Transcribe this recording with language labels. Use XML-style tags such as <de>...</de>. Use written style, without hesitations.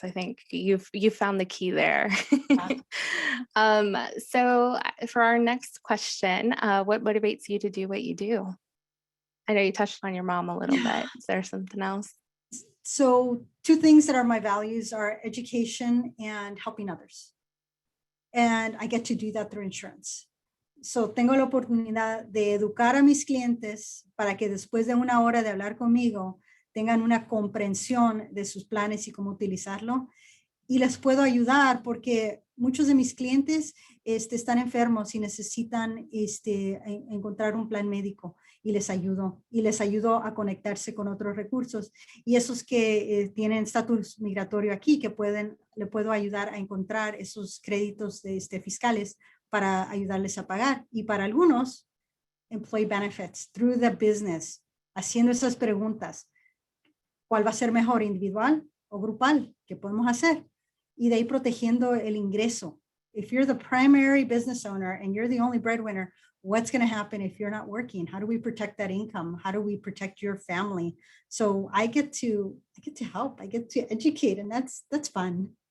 <en>I think you've found the key there. So for our next question, what motivates you to do what you do? I know you touched on your mom a little bit. Is there something else? So two things that are my values are education and helping others. And I get to do that through insurance.</en> <es>So tengo la oportunidad de educar a mis clientes para que después de una hora de hablar conmigo tengan una comprensión de sus planes y cómo utilizarlo. Y les puedo ayudar porque muchos de mis clientes están enfermos y necesitan encontrar un plan médico, y les ayudo a conectarse con otros recursos. Y esos que tienen estatus migratorio aquí, que le puedo ayudar a encontrar esos créditos fiscales para ayudarles a pagar. Y para algunos, employee benefits, through the business, haciendo esas preguntas. ¿Cuál va a ser mejor, individual o grupal? ¿Qué podemos hacer? Y de ahí protegiendo el ingreso.</es> <en>If you're the primary business owner and you're the only breadwinner, what's going to happen if you're not working? How do we protect that income? How do we protect your family? So I get to help. I get to educate, and that's fun.</en>